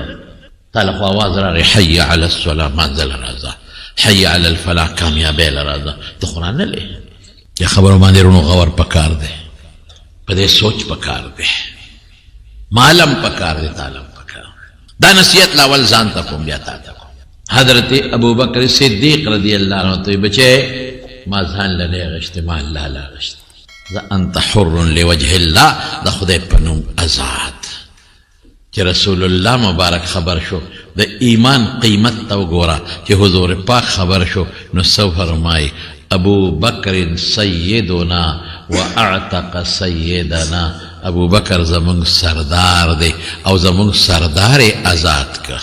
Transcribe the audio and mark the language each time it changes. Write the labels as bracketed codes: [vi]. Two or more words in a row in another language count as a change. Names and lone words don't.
[ps] تا له خو اواز راغی [ar] حی علی الصلاة [ps] منزل راځه، [ar] حی علی الفلاح [ps] کامیابی له راځه. ته خو رانلې. دې خبرو باندې رونو غور پکار دی، په دې سوچ پکار دی، معلم پکار دی، تعلم پکار. دا نصیحت لاول ځان ته کوم بیا تا ته کوم. حضرت ابوبکر صدیق [ar] رضی اللہ عنہ [ps] ته بچے ما ځان له نه غشته، ما الله لا غشته. [ar] ذا انت حر لوجه الله، [ps] د خدای په نوم آزاد. چې رسول الله مبارک خبر شو د ایمان قیمت ته وګوره، چې حضور پاک خبر شو نو څه فرمایي؟ [ar] ابو بکر سیدنا و اعتق سیدنا. [ps] ابو بکر زمونږ سردار دی او زمونږ سردار آزاد که.